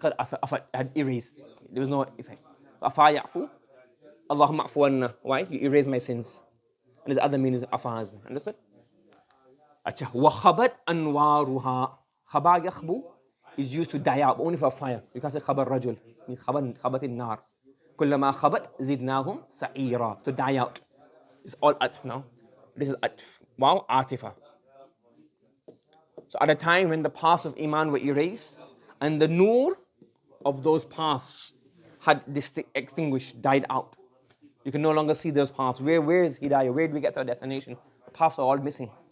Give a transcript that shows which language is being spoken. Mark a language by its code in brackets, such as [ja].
[en] Had erased. There was no effect. Afa ya'fu, Allahumma afu anna. Why? You erase my sins. And there's other meanings of Afa has been. Understood? Acha. [ar] وخبت أنوارها. [en] Khaba yakhbu is used to die out, but only for fire. You can't say khabar rajul. I mean khabat in-nar. [ar] كلما خبت زدناهم سعيرا, to die out. [en] It's all atf now. This is atf. Wow, atifa. So at a time when the paths of Iman were erased and the nur of those paths had extinguished, died out. You can no longer see those paths. Where is Hidayah? Where do we get to our destination? The paths are all missing.